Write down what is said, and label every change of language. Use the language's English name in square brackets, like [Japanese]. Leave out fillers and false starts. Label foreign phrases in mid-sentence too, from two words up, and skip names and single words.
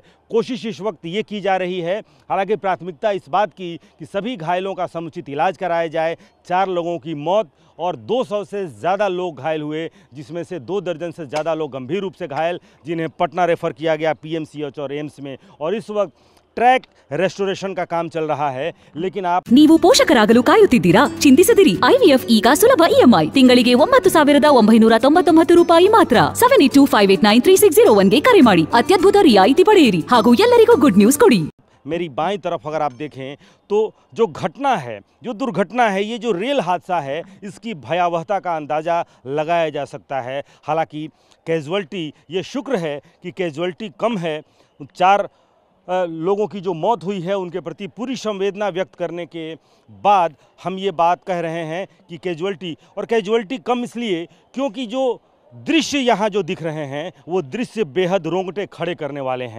[Hindi] कोशिश इस वक्त ये की जा रही है, हालांकि प्राथमिकता इस बात की कि सभी घायलों का समुचित इलाज कराया जाए। 4 लोगों की मौत और 200 से ज़्यादा लोग घायल हुए, जिसमें से 2 दर्जन से ज़्यादा लोग गंभीर रूप से घायल, जिन्हें पटना रेफ़र किया गया PMCH और एम्स में। और इस वक्त [English] track restoration [Hindi] का काम चल रहा है, लेकिन [Kannada] ನೀವು ಪೋಷಕರಾಗಲು ಕಾಯುತ್ತಿದ್ದೀರಾ? ಚಿಂತಿಸದಿರಿ. IVF ಈಗ ಸುಲಭ EMI ತಿಂಗಳಿಗೆ 9,999 ರೂಪಾಯಿ ಮಾತ್ರ. 7825893601 ಗೆ ಕರೆ ಮಾಡಿ ಅತ್ಯದ್ಭುತ ರಿಯಾಯಿತಿ ಪಡೆಯಿರಿ ಹಾಗೂ ಎಲ್ಲರಿಗೂ [English] good news [Kannada] ಕೊಡಿ. [Hindi] मेरी बाईं तरफ अगर आप देखें तो जो घटना है, जो दुर्घटना है, ये जो रेल हादसा है, इसकी भयावहता का अंदाज़ा लगाया जा सकता है। हालांकि कैजुअल्टी, ये शुक्र है कि कैजुअल्टी कम है। 4 लोगों की जो मौत हुई है उनके प्रति पूरी संवेदना व्यक्त करने के बाद हम ये बात कह रहे हैं कि कैजुअल्टी कम इसलिए क्योंकि जो दृश्य यहाँ जो दिख रहे हैं वो दृश्य बेहद रोंगटे खड़े करने वाले हैं।